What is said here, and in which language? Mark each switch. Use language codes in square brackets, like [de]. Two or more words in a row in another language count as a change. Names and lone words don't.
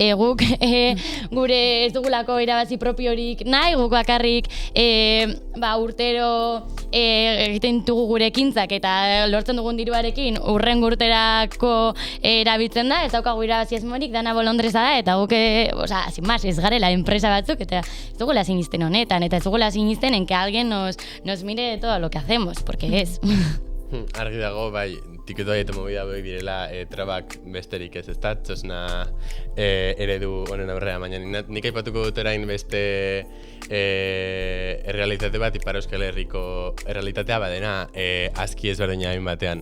[eu] Guk gure ez dugulako irabazi propiorik nahi, guk bakarrik urtero egiten dugu gure ekintzak eta lortzen dugun diruarekin urren urterako erabiltzen da, ez daukagu irabazi asmorik, dana bolondreza da, eta guk, [es] sin más, [eu] ez garela enpresa batzuk, eta ez dugula sinisten honetan, eta ez dugula sinisten [es] en que alguien nos mire de todo lo que hacemos, porque es. [eu] Argi dago, bai, tiketo eta movida bai direla trabak besterik ezta, txosna eredu honen aurrea, baina nik aipatuko dut orain beste errealitate bat, Ipar Euskal Herriko errealitatea badena aski ezberdina hain batean.